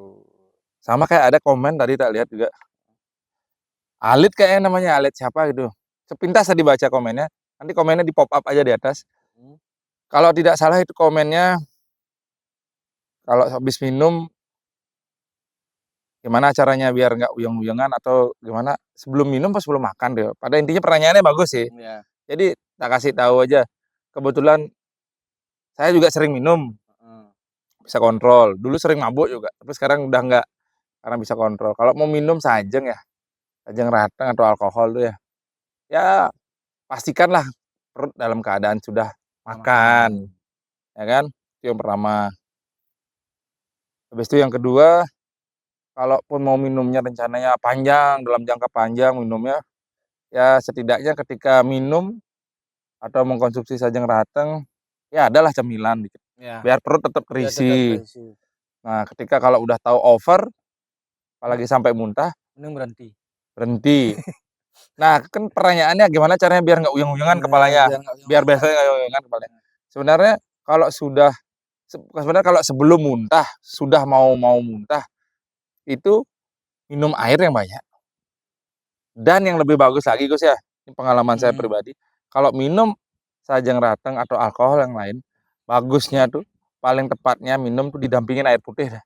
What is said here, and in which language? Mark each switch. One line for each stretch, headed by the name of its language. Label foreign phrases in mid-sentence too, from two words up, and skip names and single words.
Indonesian: Sama kayak ada komen tadi tak lihat juga. Alit kayaknya namanya, Alit siapa gitu. Sepintas tadi baca komennya. Nanti komennya di
English: pop up
Indonesian: aja di atas. Kalau tidak salah itu komennya, kalau habis minum gimana caranya biar nggak uyang-uyangan atau gimana sebelum minum pas sebelum makan deh. Pada intinya pertanyaannya bagus sih. Ya. Jadi tak kasih tahu aja. Kebetulan saya juga sering minum. Bisa kontrol. Dulu sering mabuk juga, tapi sekarang udah enggak karena bisa kontrol. Kalau mau minum sajeng ya,
Balinese: sajeng rateng
Indonesian: atau alkohol tuh ya. Ya pastikanlah perut dalam keadaan sudah makan. Ya kan? Itu yang pertama. Habis itu yang kedua, kalaupun mau minumnya rencananya panjang, dalam jangka panjang minumnya, ya setidaknya ketika minum atau mengkonsumsi
Balinese: sajeng rateng,
Indonesian: ya adalah cemilan dikit. Ya. Biar perut tetap terisi. Nah, ketika kalau udah tahu over, apalagi sampai muntah, mending berhenti. Nah, kan pertanyaannya gimana caranya biar nggak uyang-uyangan kepalanya, biar biasanya nggak uyang-uyangan kepalanya. Sebenarnya kalau sudah, sebenarnya kalau sebelum muntah, sudah mau muntah, itu minum air yang banyak. Dan yang lebih bagus lagi Gus ya, ini pengalaman saya pribadi, kalau minum
Balinese: sajeng rateng
Indonesian: atau alkohol yang lain, bagusnya tuh paling tepatnya minum tuh didampingin air putih dah.